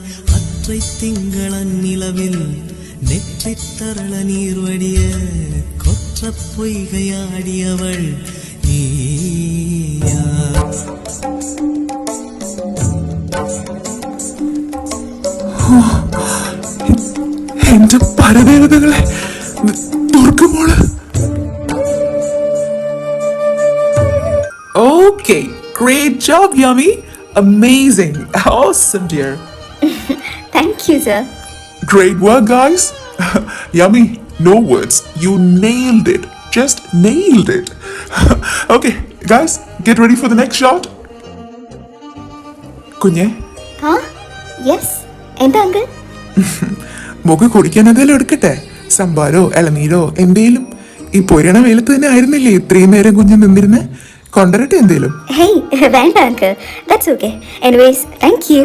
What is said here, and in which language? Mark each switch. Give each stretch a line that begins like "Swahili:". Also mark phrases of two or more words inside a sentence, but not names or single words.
Tamil: அற்றை திங்களன் நிலவில் நெற்றி தரள நீர் வடிய கொற்ற பொய்கையாடியவள் நீயா?
Malayalam: എന്റെ പരദേവതകളെ, ദുർഗമോള്.
English: Okay, great job, Yummy. Amazing, awesome, dear. Thank you, sir. Great work, guys. Yummy, no words. You nailed it. Just nailed it. Okay, guys, get ready for the next shot.
Malayalam: കുഞ്ഞെ, യെസ്, എന്താ അങ്കിൾ? മുഖ കുടിക്കാൻ എന്തെങ്കിലും എടുക്കട്ടെ? സംഭാരോ ഇളനീരോ എന്തേലും? ഈ പൊരിയണ വെയിലത്ത് തന്നെ ആയിരുന്നില്ലേ ഇത്രയും നേരം കുഞ്ഞ് നിന്നിരുന്നേ? കൊണ്ടുവരട്ടെ എന്തേലും? ഹേയ് വേണ്ട അങ്കിൾ,
English: That's okay. Anyways thank you.